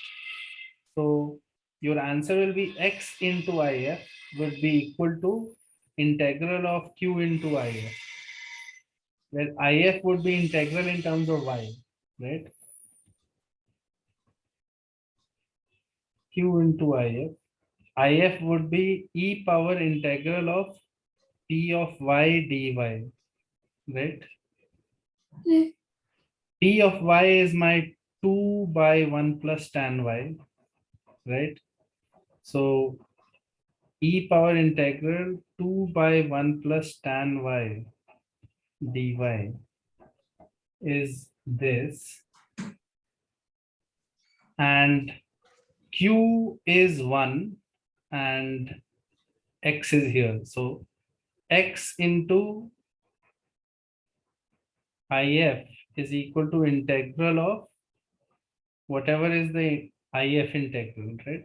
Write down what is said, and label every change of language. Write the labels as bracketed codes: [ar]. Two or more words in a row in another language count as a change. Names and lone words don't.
[en] So your answer will be x into if would be equal to integral of q into if, where if would be integral in terms of y, right? Q into if would be e power integral of p of y dy, right? Okay. P of y is my 2 by 1 plus tan y, right? So e power integral 2 by 1 plus tan y dy is this, and q is 1 and x is here. So x into if is equal to integral of whatever is the if integral, right?